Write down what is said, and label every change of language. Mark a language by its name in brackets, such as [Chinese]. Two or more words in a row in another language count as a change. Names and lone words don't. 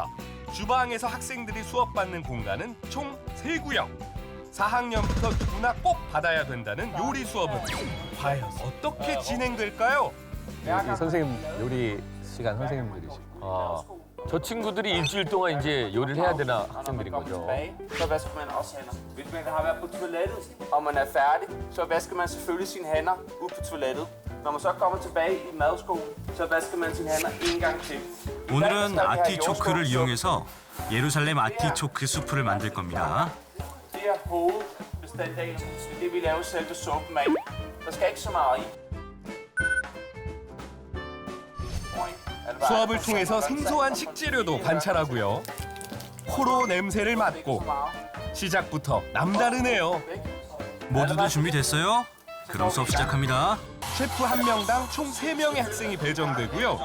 [Korean] 주방에서 학생들이 수업받는 공간은 총 3구역. 4학년부터 누구나 꼭 받아야 된다는 요리 수업은 과연 어떻게 진행될까요? 이 선생님 요리 시간 선생님들이시고. 저 친구들이 일주일 동안 이제 요리를 해야 되나 학생들인 거죠. [Danish] Så vasker man også hænder. Hvis man har været på toilettet, og man er færdig, så vasker man selvfølgelig sine hænder ude på toilettet. Når man så kommer tilbage i madskolen, så vasker man sine hænder en gang til. [Korean] 오늘은 아티초크를 이용해서 예루살렘 아티초크 수프를 만들 겁니다. [Danish] Det er hovedbestanddelen i det, vi laver selve suppen af. Der skal ikke så meget i. [Korean] 수업을 통해서 생소한 식재료도 관찰하고요. 코로 냄새를 맡고 시작부터 남다르네요. 모두들 준비됐어요? 그럼 수업 시작합니다. 셰프 한 명당 총 3명의 학생이 배정되고요.